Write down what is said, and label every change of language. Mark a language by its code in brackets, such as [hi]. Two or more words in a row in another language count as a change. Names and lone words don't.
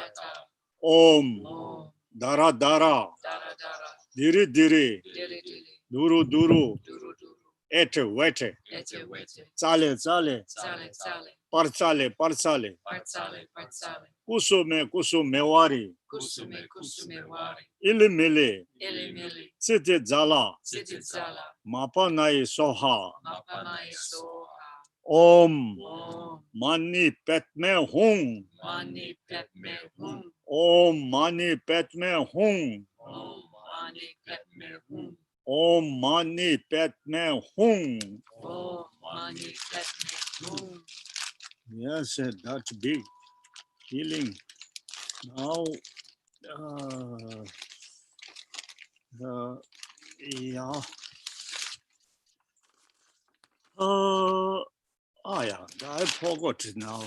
[sa] Om, Dara Dara, Diri Diri, Duru Duru, Ete Wete, Tsale Tsale, Partsale Partsale, Kusume Kusumewari, Ilimili, Siti Zala, Mapanai Soha, Om, Mani Petme Hung, Om Mani Petme Hung, Om Mani Petme Hung. [en] Yes, that's big healing. Now, yeah. Yeah, I forgot now.